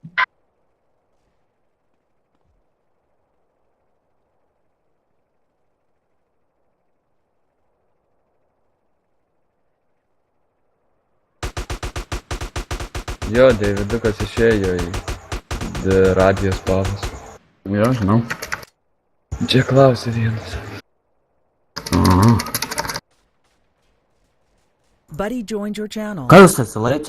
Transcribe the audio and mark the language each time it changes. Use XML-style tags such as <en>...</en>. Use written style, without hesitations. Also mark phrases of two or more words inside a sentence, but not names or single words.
<lt>Jo, Deividukas išėjo į radijos pavas. Jo, žinau. Čia klausė vienas. Aha.</lt> <en>Buddy joined your channel.</en> <lt>Ką jūs atsilaikėte?</lt>